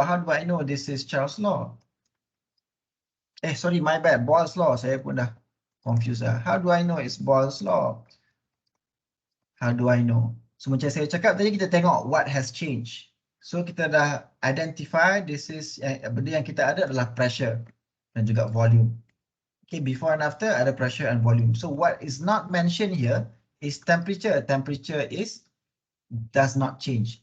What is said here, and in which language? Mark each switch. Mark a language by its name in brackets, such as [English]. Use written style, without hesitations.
[English] How do I know this is Charles law? Sorry, my bad, Boyle's law. [Malay] Saya pun dah confused lah. [English] How do I know it's Boyle's law? How do I know? So [Malay] macam saya cakap tadi, kita tengok [English] what has changed. [Malay] So kita dah identify [English] this is, [Malay] benda yang kita ada adalah pressure dan juga volume. [English] Okay, before and after ada pressure and volume. So what is not mentioned here is temperature. Temperature does not change.